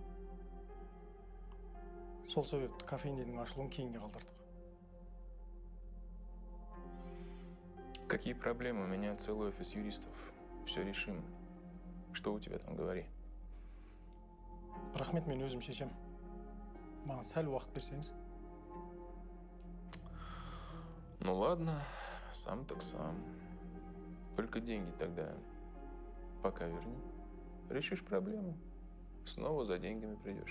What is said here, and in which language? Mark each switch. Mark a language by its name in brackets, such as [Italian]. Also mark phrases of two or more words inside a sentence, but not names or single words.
[Kazakh] Сол себепті кофейненің ашылуын кейінге қалдырдық. [Russian] Какие проблемы? У меня целый офис юристов. Все решим. Что у тебя там, говори. [Kazakh] Рахмет, мен өзім шешем. Маған сәл уақыт берсеңіз. [Russian] Ну ладно, сам так сам. Только деньги тогда пока верни. Решишь проблему, снова за деньгами придешь.